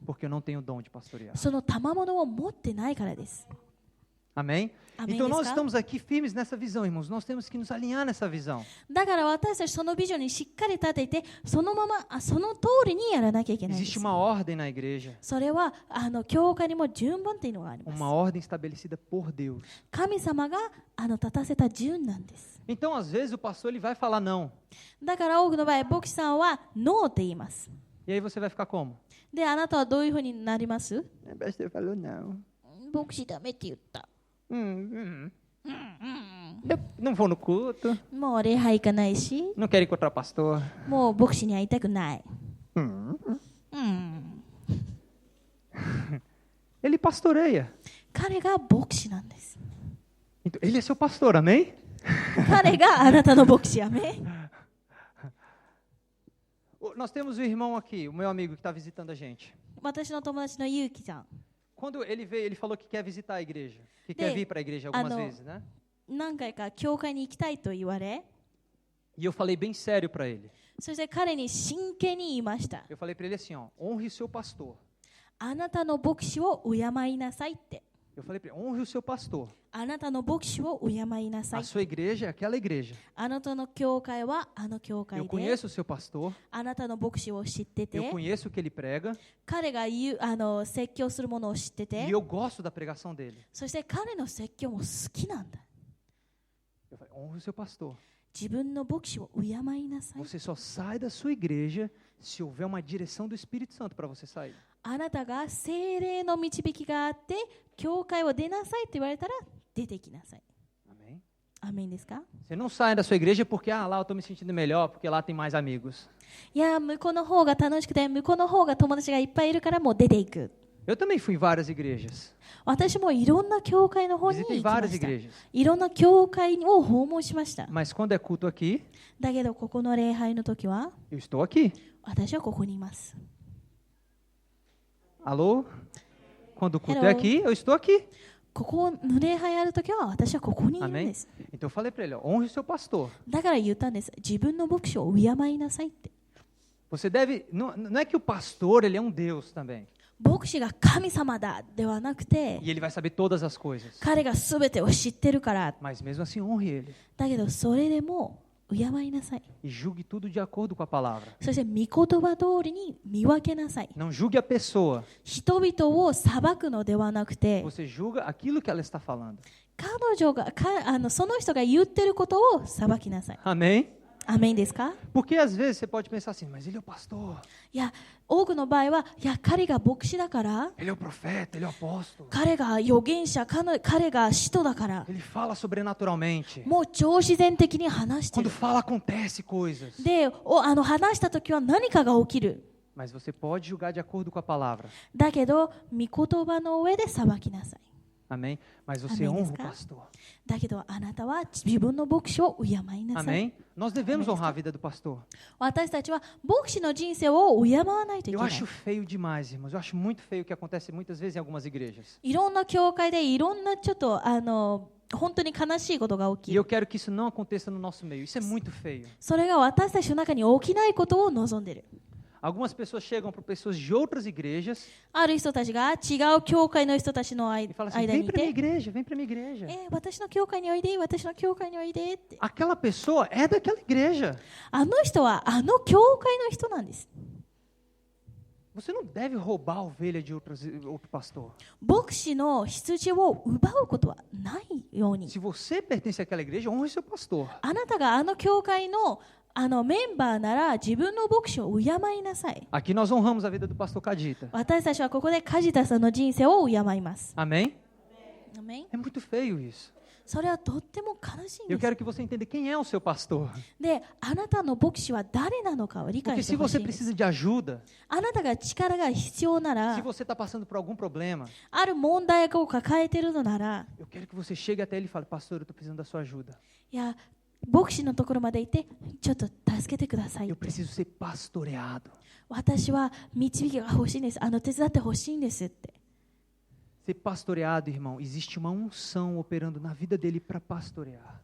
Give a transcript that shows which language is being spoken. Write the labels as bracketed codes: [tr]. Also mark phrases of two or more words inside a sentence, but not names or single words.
[pt] Porque eu não tenho o dom de pastorear. [ja] その賜物を持ってないからです。 [pt] Amém? Amém, Então nós Desca? estamos aqui firmes nessa visão, irmãos. Nós temos que nos alinhar nessa visão. [ja] だから私たちそのビジョンにしっかり立てて、そのままその通りにやらなきゃいけないんで [pt] Existe [ja] す。 [pt] uma ordem na igreja. [ja] それは教会にも順番っていうのがあります。 [pt] Uma ordem estabelecida por Deus. [ja] 神様が立たせた順なんです。 [pt] Então, às vezes, o pastor ele vai falar não. [ja] だから多くの場合、牧師さんはノーって言います。 [pt] E aí você vai ficar como? [ja] で、あなたはどういうふうになります？ [pt] O pastor falou não. [ja] 牧師ダメって言った。 [pt] Eu não vou no culto. [ja] もう礼拝行かないし、 [pt] Não quero encontrar o pastor. [ja] もう牧師に会いたくない。 [pt] Ele pastoreia. [ja] 彼が牧師なんです。 [pt] Então, ele é seu pastor, amém? [ja] 彼があなたの牧師やめ。 [pt] Nós temos o irmão aqui, o meu amigo que está visitando a gente. [ja] 私の友達のゆうきさん。 [pt] Quando ele veio, ele falou que quer visitar a igreja. Que quer vir para a igreja algumas vezes, né? [ja] 何回か教会に行きたいと言われ、 [pt] E eu falei bem sério para ele. [ja] そして彼に真剣に言いました。 [pt] Eu falei para ele assim, ó, honre o seu pastor. [ja] あなたの牧師を敬いなさいって。 [pt] Eu falei para ele, honre o seu pastor. [ja] あなたの牧師を敬いなさ [pt] A [ja] い。 [pt] sua igreja é aquela igreja. [ja] あなたの教会はあの教 [pt] Eu [ja] 会で、 [pt] conheço o seu pastor. [ja] あなたの牧師を知ってて、 [pt] Eu conheço o que ele prega. [ja] 彼が説教するものを知ってて [pt] E、eu gosto da pregação dele. [ja] そして彼の説教も好きなんだ。 [pt] Eu falei, honre o seu pastor. [ja] 自分の牧師を敬いなさい。 [pt] Você só sai da sua igreja se houver uma direção do Espírito Santo para você sair. [ja] あなたが聖霊の導きがあって、教会を出なさいと言われたら出てきなさい。 [pt] Amém? [ja] アメンですか？ [pt] Você não sai da sua igreja porque lá eu estou me sentindo melhor, porque lá tem mais amigos. [ja] いや、向こうの方が楽しくて、向こうの方が友達がいっぱいいるからもう出ていく。 [pt] Eu também fui em várias igrejas. [ja] 私もいろんな教会の方に行 [pt] Visitei [ja] きま [pt] várias [ja] した。 [pt] igrejas. [ja] いろんな教会を訪問しました。 [pt] Mas quando é culto aqui, [ja] だけどここの礼拝の時は [pt] eu estou aqui. [ja] 私はここにいます。 [pt] Alô? Quando o culto Hello. é aqui, eu estou aqui. [ja] ここの礼拝ある時は私はここにいるん [pt] Amém? [ja] です。 [pt] Então eu falei para ele, ó, honre o seu pastor. [ja] だから言ったんです。自分の牧師を敬いなさいって。 [pt] Você deve, não é que o pastor ele é um Deus também. [ja] 牧師が神様だではなくて、 [pt] E ele vai saber todas as coisas. [ja] 彼が全てを知ってるから。 [pt] Mas mesmo assim, honre ele. [ja] だけどそれでも敬いなさい。 [pt] E julgue tudo de acordo com a palavra. [ja] そして御言葉通りに見分けなさい。 [pt] Não julgue a pessoa. [ja] 人々を裁くのではなくて、 [pt] Você julga aquilo que ela está falando. [ja] 彼女がその人が言ってることを裁きなさい。 [pt] Amém? [ja] アメンですか？ [pt] Porque às vezes você pode pensar assim, mas ele é o pastor, [ja] いや、多くの場合は、いや、彼が牧師だから、 [pt] ele é o profeta, ele é o apóstolo, [ja] 彼が預言者、彼が使徒だから、 [pt] ele fala sobrenaturalmente. [ja] もう超自然的に話して [pt] Quando [ja] る。 [pt] fala, acontece coisas. [ja] で、話したときは何かが起きる。 [pt] Mas você pode julgar de acordo com a palavra. [ja] だけど、御言葉の上で裁きなさい。 [pt] Amém? Mas você Amém, honra o Desca? pastor. [ja] だけど、あなたは自分の牧師を敬いなさい。 [pt] Amém? Nós devemos honrar a vida do pastor. [ja] 私たちは牧師の人生を敬わないといけ [pt] Eu [ja] ない。 [pt] acho feio demais, irmãos. Eu acho muito feio o que acontece muitas vezes em algumas igrejas. [ja] いろんな教会でいろんなちょっと本当に悲しいことが起 [pt] E [ja] き [pt] eu [ja] る。 [pt] quero que isso não aconteça no nosso meio. Isso é muito feio. [ja] それが私たちの中に起きないことを望んでいる。 [pt] Algumas pessoas chegam para pessoas de outras igrejas [ja] ある人たちが違う教会の人たちの [pt] e falam assim: [ja] 間 [pt] vem [ja] にい [pt] para minha [ja] て、 [pt] igreja, vem para minha igreja. [ja] 私の教会においで、私の教会においでって。 [pt] Aquela pessoa é daquela igreja. [ja] あの人はあの教会の人なんです。 [pt] Você não deve roubar a ovelha de outro pastor. [ja] 牧師の羊を奪うことはないように。 [pt] Se você pertence àquela igreja, honre seu pastor. [ja] あなたがあの教会のメンバーなら自分の牧師を敬いなさい。 [pt] Aqui nós honramos a vida do pastor Cadita. [ja] 私たちはここで梶田さんの人生を敬います。 [pt] Amém? [ja] アメン。 [pt] É muito feio isso. [ja] それはとっても悲しいん [pt] Eu [ja] です。 [pt] quero que você entenda quem é o seu pastor. [ja] で、あなたの牧師は誰なのかを理 [pt] Porque [ja] 解して [pt] se [ja] ほし [pt] você [ja] いんです。 [pt] precisa de ajuda, [ja] あなたが力が必要な [pt] se [ja] ら、 [pt] você está passando por algum problema, [ja] ある問題を抱えているのなら、 [pt] eu quero que você chegue até ele e fale: Pastor, eu estou precisando da sua ajuda. [ja] いや、牧師のところまで行って、ちょっと助けてください [pt] Eu [ja] って。 [pt] preciso ser pastoreado. [ja] 私は導きが欲しいんです。手伝ってほしいんですって。 [pt] Ser pastoreado, irmão, existe uma unção operando na vida dele para pastorear.